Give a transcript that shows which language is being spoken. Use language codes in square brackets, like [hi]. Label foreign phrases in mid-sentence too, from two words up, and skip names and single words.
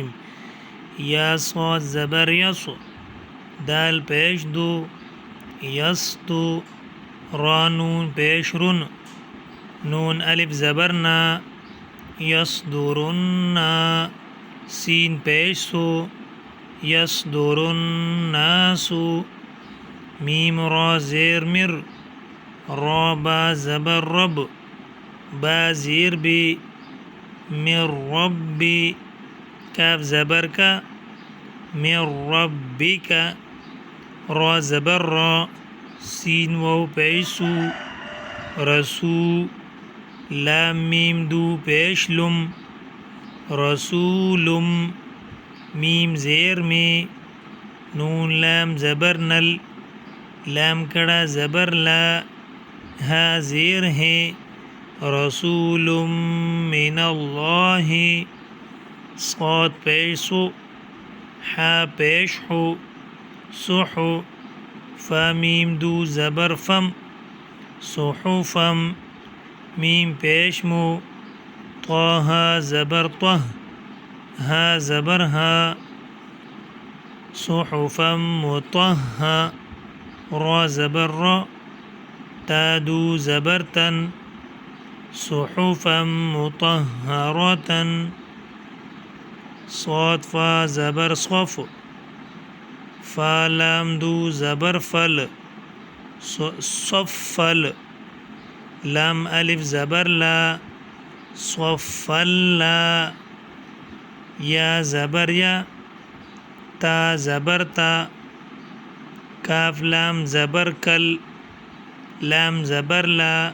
[ur] یا صاد زبر یس، دال پیش دو، یستو، را نون پیش رن، نون الف زبر نا، یصدرن، سین پیش سو، یصدرالناس، میم را زیر مر، را با زبر رب، با زیر بی، [ar] من ربی، [ur] کاف زبر کا، [ar] من ربک، [ur] را زبر را، سین واو پیشو، رسو، لام میم دو پیش لم، رسولم، میم زیر میں، نون لام زبر نل، لام کڑا زبر لا، ہا زیر ہے، [ar] رسول من اللہ، [ur] صاد پیش سو، حا پیش حو، صحو، فا میم دو زبر فم، صحفم، میم پیش مو، طہ زبر طہ، ہا زبر ہا، [ar] صحفم مطہہ، [ur] را زبر را، تا دو زبر تن، [ar] صحفا مطہرۃ، [ur] صاد فا زبر صف، فا لام دو زبر فل، صفل، لام الف زبر لا، صفلا، یا زبر یا، تا زبر تا، کاف لام زبر کل، لام زبر لا،